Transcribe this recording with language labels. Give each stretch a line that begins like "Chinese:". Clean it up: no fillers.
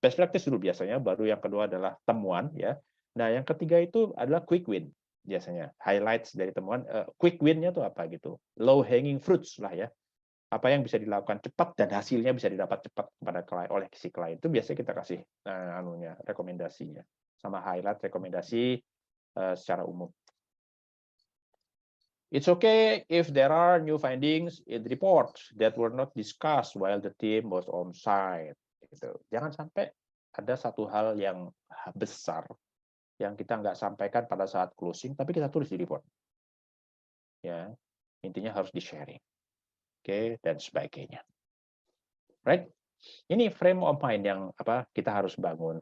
Indonesian: Best practice dulu biasanya, baru yang kedua adalah temuan ya. Nah, yang ketiga itu adalah quick win biasanya. Highlights dari temuan, quick win-nya itu apa gitu. Low hanging fruits lah ya. Apa yang bisa dilakukan cepat dan hasilnya bisa didapat cepat kepada klien oleh si klien. Itu biasanya kita kasih rekomendasinya. Sama highlight rekomendasi secara umum.
English: It's okay if there are new findings in the report that were not discussed while the team was on site.
Indonesian: Gitu. Jangan sampai ada satu hal yang besar yang kita nggak sampaikan pada saat closing, tapi kita tulis di report. Ya, intinya harus di-sharing. Oke, dan sebagainya. Right? Ini frame of mind yang kita harus bangun.